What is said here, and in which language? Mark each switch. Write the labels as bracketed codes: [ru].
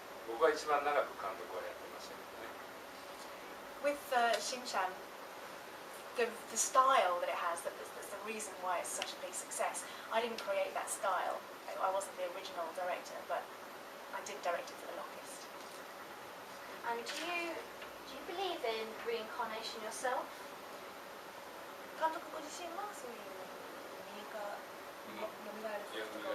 [ja] 僕は一番長く監督をやってましたけどね。 [en] With Shin-chan, the style that it has, that's the reason why it's such a big success. I didn't create that style. I wasn't the original director, but I did direct it for the longest. And do you believe in reincarnation yourself? [ja] 監督ご自身はそういう蘇ることが